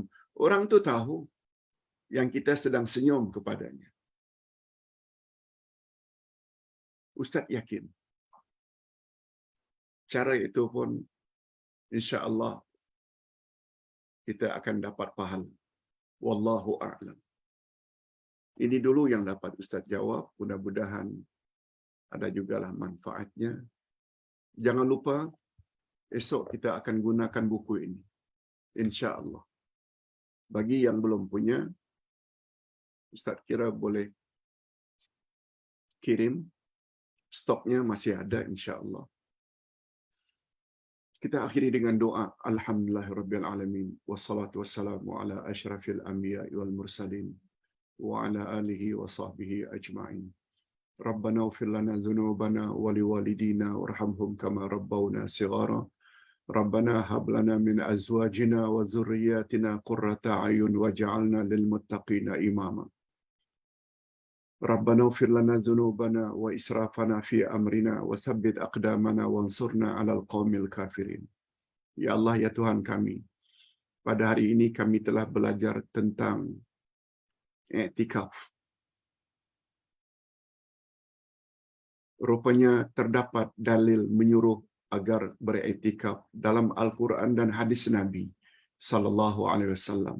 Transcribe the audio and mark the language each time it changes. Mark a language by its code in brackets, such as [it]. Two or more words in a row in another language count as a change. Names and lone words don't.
[ms] Orang tu tahu yang kita sedang senyum kepadanya. Ustaz yakin cara itu pun [ar] إن شاء الله [ms] kita akan dapat pahala. [ar] والله أعلم. [ms] Ini dulu yang dapat Ustaz jawab. Mudah-mudahan ada jugalah manfaatnya. Jangan lupa esok kita akan gunakan buku ini, [ar] إن شاء الله. [ms] Bagi yang belum punya, Ustaz kira boleh kirim. Stoknya masih ada, [ar] إن شاء الله. [ms] Kita akhiri dengan doa. [ar] الحمد لله رب العالمين والصلاة والسلام على أشرف الأنبياء والمرسلين وعلى آله وصحبه أجمعين. ربنا اغفر لنا ذنوبنا ولوالدينا وارحمهم كما ربونا صغارا. ربنا هب لنا من أزواجنا وذرياتنا قرة أعين واجعلنا للمتقين إماما. ربنا اغفر لنا ذنوبنا وإسرافنا في أمرنا وثبت أقدامنا وانصرنا على القوم الكافرين. [ms] Ya Allah, ya Tuhan kami, pada hari ini kami telah belajar tentang i'tikaf. Rupanya terdapat dalil menyuruh agar beriktikaf dalam Al-Quran dan hadis Nabi [ar] صلى الله عليه وسلم.